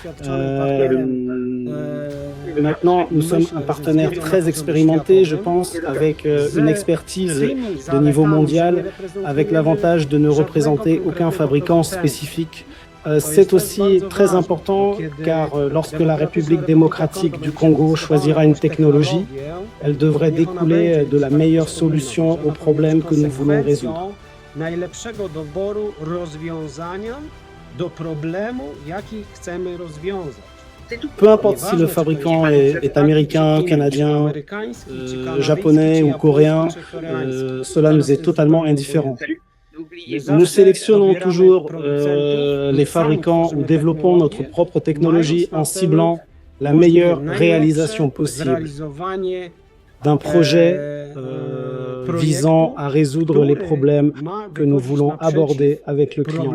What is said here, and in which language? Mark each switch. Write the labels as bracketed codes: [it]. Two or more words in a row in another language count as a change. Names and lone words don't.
[fr] Maintenant, nous sommes un partenaire très expérimenté, je pense, avec une expertise de niveau mondial, avec l'avantage de ne représenter aucun fabricant spécifique. C'est aussi très important car lorsque la République démocratique du Congo choisira une technologie, elle devrait découler de la meilleure solution aux problèmes que nous voulons résoudre. [pl] Najlepszego doboru rozwiązania do problemu, jaki chcemy rozwiązać. [fr] Peu importe si le fabricant est américain, canadien, japonais ou coréen, cela nous est totalement indifférent. Nous sélectionnons toujours les fabricants ou développons notre propre technologie en ciblant la meilleure réalisation possible d'un projet visant à résoudre les problèmes que nous voulons aborder avec le client.